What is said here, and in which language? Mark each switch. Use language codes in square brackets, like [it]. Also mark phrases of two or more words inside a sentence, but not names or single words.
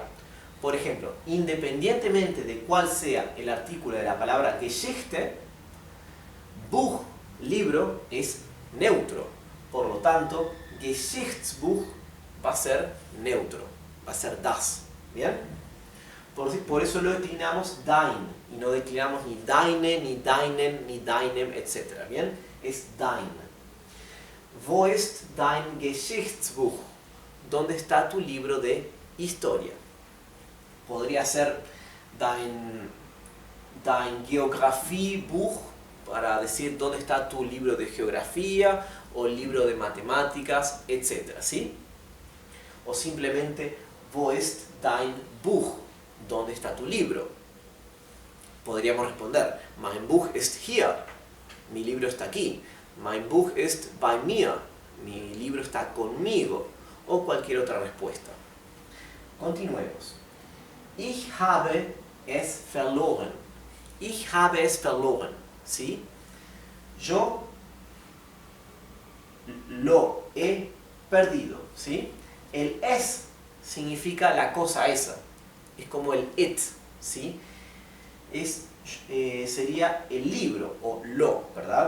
[es] Por ejemplo, independientemente de cuál sea el artículo de la palabra [de] Geschichte, Buch, [es] libro, es neutro. Por lo tanto, Geschichtsbuch va a ser neutro, va a ser das. ¿Bien? Por eso lo declinamos dein, y no declinamos ni deine, ni deinen, ni deinem, etc. ¿Bien? Es dein. [de] Wo ist dein Geschichtsbuch? [es] ¿Dónde está tu libro de historia? Podría ser [de] dein Geografiebuch, [es] para decir dónde está tu libro de geografía o libro de matemáticas, etc. ¿Sí? O simplemente, [de] wo ist dein Buch? [es] ¿Dónde está tu libro? Podríamos responder, [de] mein Buch ist hier. [es] Mi libro está aquí. [de] Mein Buch ist bei mir. [es] Mi libro está conmigo. O cualquier otra respuesta. Continuemos. [de] Ich habe es verloren. Ich habe es verloren. [es] ¿Sí? Yo lo he perdido. ¿Sí? El es significa la cosa esa. Es como el it. ¿Sí? Sería el libro o lo, ¿verdad?